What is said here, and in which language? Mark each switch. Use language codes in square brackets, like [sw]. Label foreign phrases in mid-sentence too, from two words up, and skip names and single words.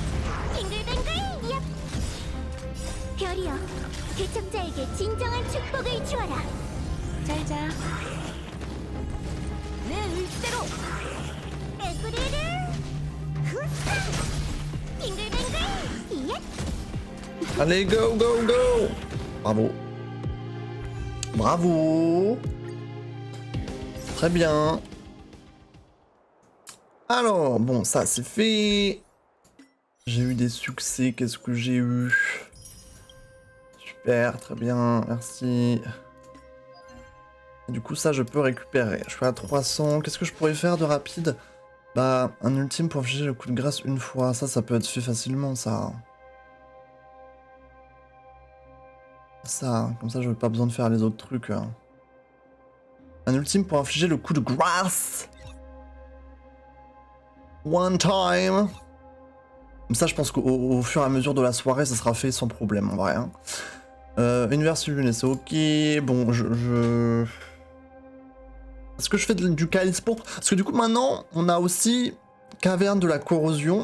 [ko] 별이여, 개척자에게 진정한 축복을 주어라. 잘 자. 내 의지대로. 에구리르. 빙글빙글. [fr] Allez, [en] go, go, go. [fr] Bravo. Bravo. Très bien. Alors, bon, ça c'est fait. J'ai eu des succès, qu'est-ce que j'ai eu? Super, très bien, merci. Du coup, ça, je peux récupérer. Je suis à 300. Qu'est-ce que je pourrais faire de rapide? Bah, un ultime pour infliger le coup de grâce une fois. Ça peut être fait facilement, ça. Ça, comme ça, je n'ai pas besoin de faire les autres trucs. Un ultime pour infliger le coup de grâce. [en] One time. [fr] Comme ça, je pense qu'au fur et à mesure de la soirée, ça sera fait sans problème, en vrai. Hein. Univers luné, c'est ok. Bon, Est-ce que je fais du calice pourpre? Parce que du coup, maintenant, on a aussi caverne de la corrosion.